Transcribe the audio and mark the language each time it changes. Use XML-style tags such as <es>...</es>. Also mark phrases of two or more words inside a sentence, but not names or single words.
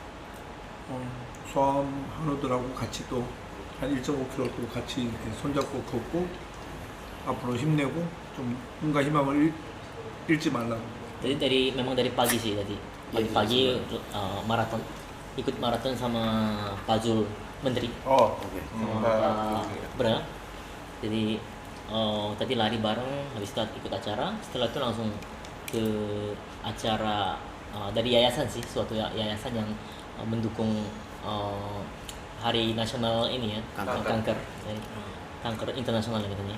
<ko>소아암 한우들하고 같이 또 한 1.5km 또 같이 이렇게 손잡고 걷고 앞으로 힘내고 좀 꿈과 희망을 잃지 말라고.</ko> <id>Jadi memang dari pagi sih tadi. Pagi-pagi maraton. Ikut maraton sama Pak Zul Menteri. Oh, Sama Pak Bra. Jadi tadi lari bareng, habis itu ikut acara. Setelah itu langsung ke acara dari yayasan sih, suatu yayasan yang mendukung Hari Nasional ini ya, kanker internasional katanya.</id>